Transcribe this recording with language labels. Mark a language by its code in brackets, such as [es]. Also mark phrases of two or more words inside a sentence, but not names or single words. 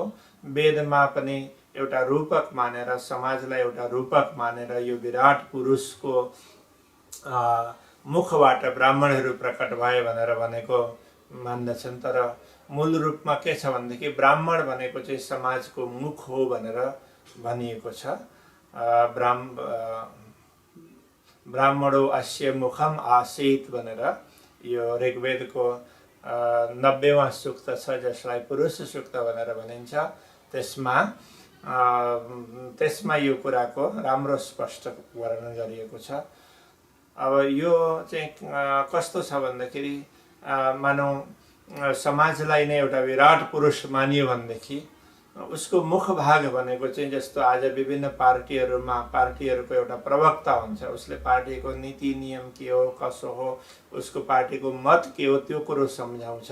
[ne] वेदमा पनि एउटा रूपक मानेर, समाजलाई एउटा रूपक मानेर यो विराट पुरुषको मुखबाट ब्राह्मणहरू प्रकट भए भनेर भनेको मान्दछन्। तर मूल रूपमा के छ भनेदेखि ब्राह्मण भनेको चाहिँ समाजको मुख हो भनेर भनिएको छ। [sa] ब्राह्मणो अस्य मुखम आसीत् [ne] भनेर यो ऋग्वेदको 90वां सूक्त छ, जसलाई पुरुष सूक्त भनेर भनिन्छ। त्यसमा यो कुराको राम्रो स्पष्ट वर्णन गरिएको छ। अब यो चाहिँ कस्तो छ भन्दाखेरि मानौ समाजलाई नै एउटा विराट पुरुष मानियो भनेदेखि उसको मुखभाग भनेको चाहिँ जस्तो आज विभिन्न पार्टीहरूको एउटा प्रवक्ता हुन्छ, उसले पार्टीको नीति नियम के हो, कसो हो, उसको पार्टीको मत के हो, त्यो कुरो सम्झाउँछ।